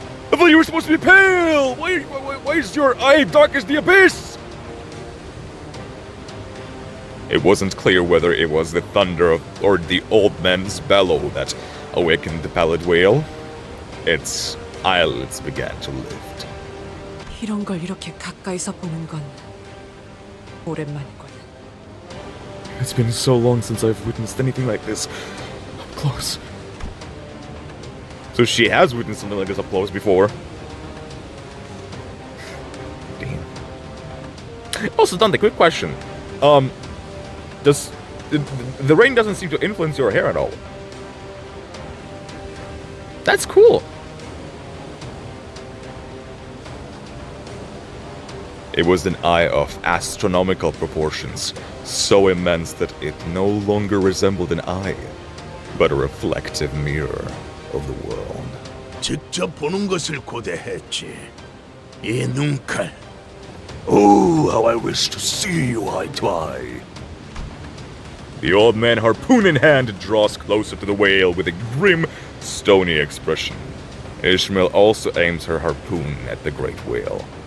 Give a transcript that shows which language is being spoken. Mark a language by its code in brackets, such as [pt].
[en] I thought you were supposed to be pale! Why is your eye dark as the abyss? It wasn't clear whether it was the thunder or the old man's bellow that awakened the pallid whale. Its eyelids began to lift. [ko] 이런 걸 이렇게 가까이서 보는 건 오랜만이군. [en] It's been so long since I've witnessed anything like this up close. So she has witnessed something like this up close before. Damn. Also, Dante, quick question. Does the rain doesn't seem to influence your hair at all? That's cool. It was an eye of astronomical proportions, so immense that it no longer resembled an eye, but a reflective mirror of the world. [ko] 직접 보는 것을 고대했지. 이 눈칼. [en] Oh, how I wish to see you eye to eye. The old man, harpoon in hand, draws closer to the whale with a grim, stony expression. Ishmael also aims her harpoon at the great whale.